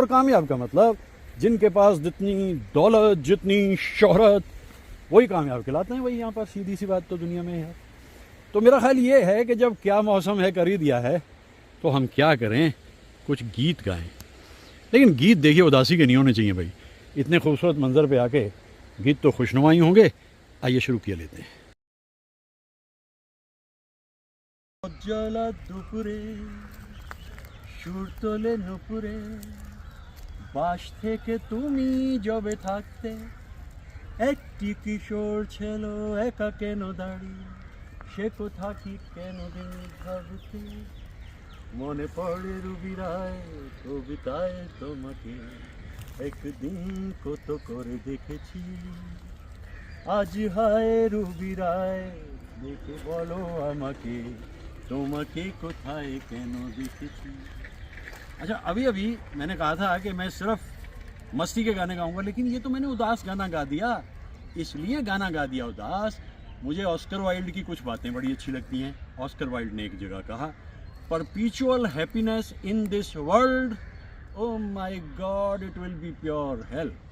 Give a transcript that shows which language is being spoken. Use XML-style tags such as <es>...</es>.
<hi>और कामयाब का मतलब जिनके पास जितनी दौलत जितनी शोहरत, वही कामयाब कहलाते हैं। वही यहाँ पर सीधी सी बात तो दुनिया में है। तो मेरा ख्याल ये है कि जब क्या मौसम है कर ही दिया है तो हम क्या करें, कुछ गीत गाएं। लेकिन गीत देखिए उदासी के नहीं होने चाहिए भाई। इतने खूबसूरत मंजर पे आके गीत तो खुशनुमा ही होंगे। आइए शुरू किया लेते हैं।</hi> <bn>জলা দুপুরে সুর তোলে নুপুরে, বাস থেকে তুমি জবে থাকতে, একটি কিশোর ছিল একা কেন দাঁড়িয়ে, সে কোথা কি কেন দিন ভাবতে, মনে পড়ে রুবি রায় কবিতায় তোমাকে একদিন কত করে দেখেছি আজ হায় রুবি রায় দেখে বলো আমাকে তোমাके কোথায় কেন দেখেছি।</bn> <hi>अच्छा अभी अभी मैंने कहा था कि मैं सिर्फ मस्ती के गाने गाऊंगा, लेकिन ये तो मैंने उदास गाना गा दिया। इसलिए गाना गा दिया उदास, मुझे ऑस्कर वाइल्ड की कुछ बातें बड़ी अच्छी लगती हैं।</hi> <en>Oscar Wilde</en> <hi>ने एक जगह कहा,</hi> <en>Perpetual happiness in this world, oh my God it will be pure hell.</en>